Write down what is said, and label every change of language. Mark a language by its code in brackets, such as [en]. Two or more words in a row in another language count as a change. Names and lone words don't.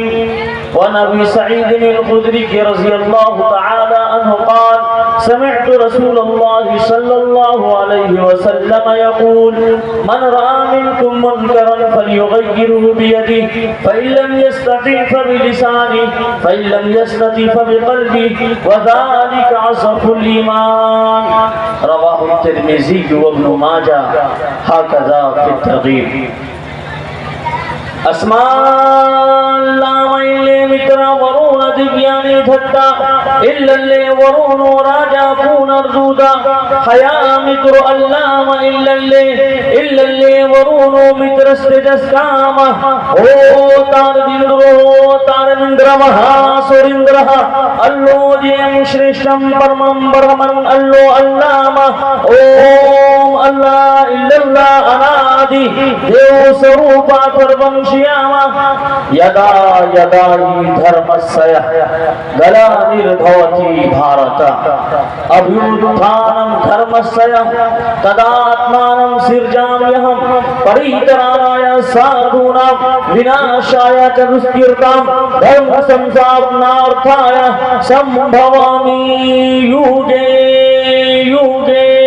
[ar] ونبي سعيد الخدري رضي الله تعالى عنه قال: سمعت رسول الله صلى الله عليه وسلم يقول: من رأى منكم منكرا فليغيره بيده، فإن لم يستطع فبلسانه، فإن لم يستطع فبقلبه، وذلك أضعف الإيمان. رواه الترمذي وابن ماجه، هكذا في الترغيب. [sa] ಅಸ್ಮಾಲ್ಲೇ ಮಿತ್ರ ವರುಣ ದಿವ್ಯಾನಿ ಧತ್ತ ಇಲ್ಲಲ್ಲೇ ವರುಣ ರಾಜ ಪೂನರ್ದೂದ ಹಯಾ ಮಿತ್ರ ಅಲ್ಲಾಮ ಇಲ್ಲಲ್ಲೇ ವರುಣ ಮಿತ್ರ ಸ್ಥಿತಸ್ಕಾಮ ಓ ತಾರದಿಂದ್ರೋ ತಾರನಿಂದ್ರ ಮಹಾಸುರಿಂದ್ರ ಅಲ್ಲೋ ಜಯಂ ಶ್ರೇಷ್ಠಂ ಪರಮಂ ಪರಮಂ ಅಲ್ಲೋ ಅಲ್ಲಾಮ ಓಂ ಅಲ್ಲಾ ಇಲ್ಲಲ್ಲಾ ಅನಾದಿ ದೇವ ಸ್ವರೂಪ ಸರ್ವಂಶಿಯಾಮ ಯದಾ ಯದಾ ಹಿ ಧರ್ಮಸ್ಯ ಗಲಾನಿರ್ಭವತಿ ಭಾರತ ಅಭ್ಯುತ್ಥಾನಂ ಧರ್ಮಸ್ಯ ತದಾತ್ಮಾನಂ ಸಿರ್ಜಾಮ್ಯಹಂ ಪರಿತರಾಯ ಸಾಧೂನಾಂ ವಿನಾಶಾಯ ಚ ದುಷ್ಕೃತಾಂ ಧರ್ಮ ಸಂಸ್ಥಾಪನಾರ್ಥಾಯ ಸಂಭವಾಮಿ ಯುಗೇ ಯುಗೇ.